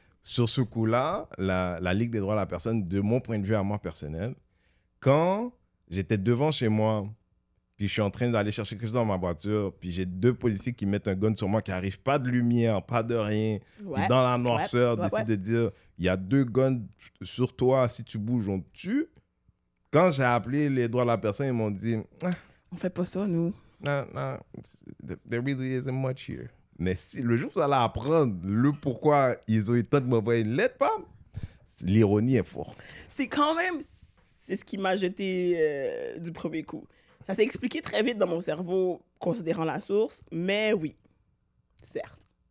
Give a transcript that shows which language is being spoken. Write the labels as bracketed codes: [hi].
[fr] Sur ce coup-là, la Ligue des droits de la personne, de mon point de vue à moi personnel, quand j'étais devant chez moi, puis je suis en train d'aller chercher quelque chose dans ma voiture, puis j'ai 2 policiers qui mettent un gun sur moi, qui n'arrivent pas de lumière, pas de rien, Ouais. puis dans la noirceur, ouais, décident de dire, il y a 2 guns sur toi, si tu bouges, on te tue. Quand j'ai appelé les droits de la personne, ils m'ont dit, On fait pas ça, nous. non, [en] there really isn't much here. [fr] Mais si, le jour où vous allez apprendre le pourquoi ils ont eu le temps de m'envoyer une lettre, femme, l'ironie est forte. C'est quand même... C'est ce qui m'a jeté du premier coup. Ça s'est expliqué très vite dans mon cerveau, considérant la source, mais oui, certes.